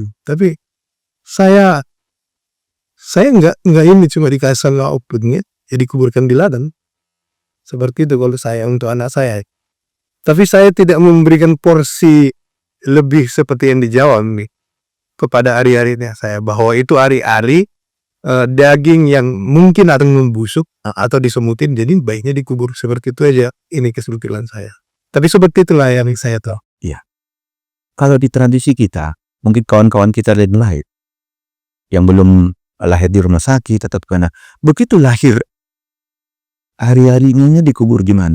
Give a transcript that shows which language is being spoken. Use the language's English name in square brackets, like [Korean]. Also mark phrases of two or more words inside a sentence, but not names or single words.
[Indonesian] Tapi saya nggak ini cuma dikasih outputnya, ya dikuburkan di ladang. Seperti itu kalau saya untuk anak saya. Tapi saya tidak memberikan porsi lebih seperti yang di Jawa nih kepada ari-arinya saya, bahwa itu ari-ari daging yang mungkin akan membusuk atau disemutin, jadi baiknya dikubur. Seperti itu aja ini kesimpulan saya. Tapi seperti itulah yang saya tahu. Iya. Kalau di tradisi kita, mungkin kawan-kawan kita lain lahir yang belum lahir di rumah sakit atau karena begitu lahir, hari-harinya dikubur di mana?